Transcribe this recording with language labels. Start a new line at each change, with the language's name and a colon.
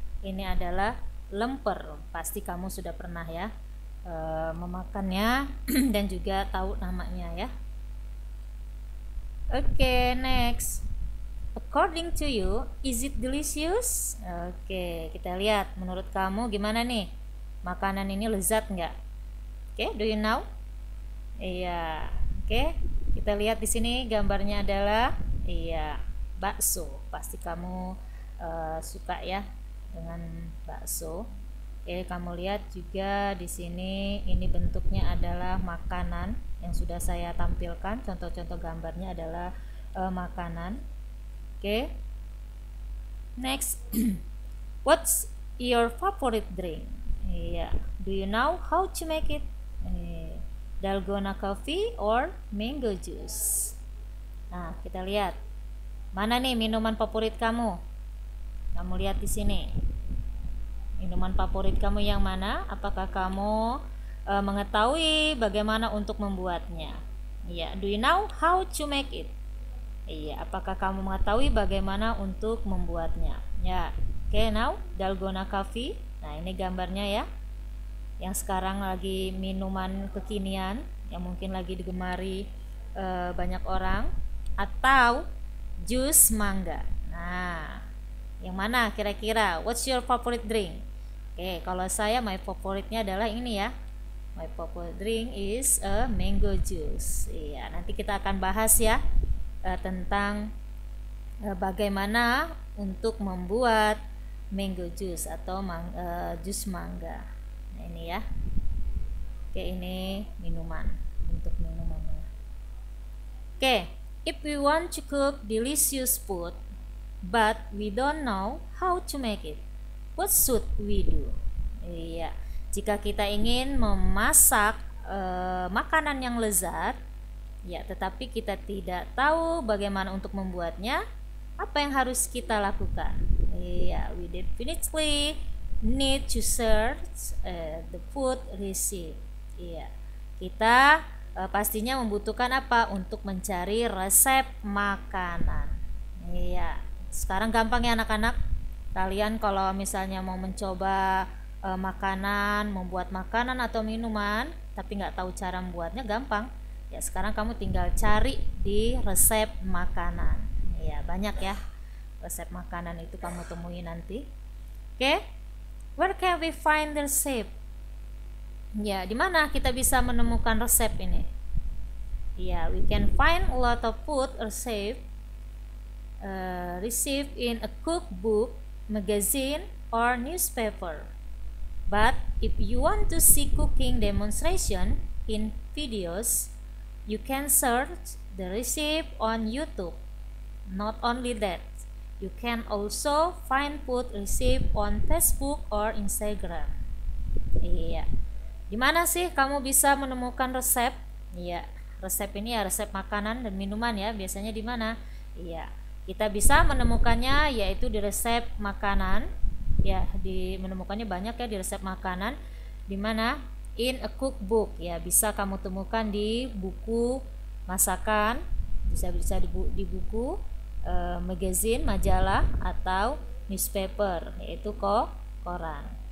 Indonesian: Ini adalah lemper. Pasti kamu sudah pernah ya memakannya dan juga tahu namanya ya.
English: Oke, next. According to you, is it delicious?
Indonesian: Oke, kita lihat. Menurut kamu gimana nih? Makanan ini lezat nggak? Oke,
English: do you know?
Indonesian: Iya. Oke, kita lihat di sini gambarnya adalah bakso. Pasti kamu suka ya dengan bakso. Oke, kamu lihat juga di sini ini bentuknya adalah makanan yang sudah saya tampilkan. Contoh-contoh gambarnya adalah makanan. Oke.
English: Next, what's your favorite drink? Iya. Do you know how to make it? Dalgona coffee or mango juice?
Indonesian: Nah, kita lihat. Mana nih minuman favorit kamu? Kamu lihat di sini. Minuman favorit kamu yang mana? Apakah kamu mengetahui bagaimana untuk membuatnya? Iya.
English: Do you know how to make it?
Indonesian: Iya, apakah kamu mengetahui bagaimana untuk membuatnya? Ya, oke, now dalgona coffee. Nah, ini gambarnya ya. yang sekarang lagi minuman kekinian yang mungkin lagi digemari banyak orang, atau jus mangga. Nah, yang mana kira-kira?
English: What's your favorite drink?
Indonesian: Oke, kalau saya my favoritnya adalah ini ya.
English: My favorite drink is a mango juice.
Indonesian: Iya, nanti kita akan bahas ya tentang bagaimana untuk membuat mango juice atau jus mangga. Nah, ini ya. Oke, ini minuman, untuk minumannya.
English: Oke, if we want to cook delicious food but we don't know how to make it, what should we do?
Indonesian: Iya, jika kita ingin memasak makanan yang lezat, ya, tetapi kita tidak tahu bagaimana untuk membuatnya, apa yang harus kita lakukan?
English: Iya, we definitely need to search the food recipe.
Indonesian: Iya, kita pastinya membutuhkan apa untuk mencari resep makanan. Iya, sekarang gampang ya anak-anak. Kalian kalau misalnya mau mencoba makanan, membuat makanan atau minuman, tapi nggak tahu cara membuatnya, gampang. Ya, sekarang kamu tinggal cari di resep makanan. Ya, banyak ya resep makanan itu kamu temui nanti.
English: Oke, where can we find the recipe?
Indonesian: Ya, di mana kita bisa menemukan resep ini?
English: Ya, we can find a lot of food recipe in a cookbook, magazine, or newspaper. But if you want to see cooking demonstration in videos, you can search the recipe on YouTube. Not only that, you can also find food recipe on Facebook or Instagram.
Indonesian: Iya. Di mana sih kamu bisa menemukan resep? Iya, resep ini ya resep makanan dan minuman ya. Biasanya di mana? Iya, kita bisa menemukannya yaitu di resep makanan. Ya, menemukannya banyak ya di resep makanan. Di mana?
English: In a cookbook,
Indonesian: ya, bisa kamu temukan di buku masakan, bisa di buku magazine, majalah, atau newspaper, yaitu koran.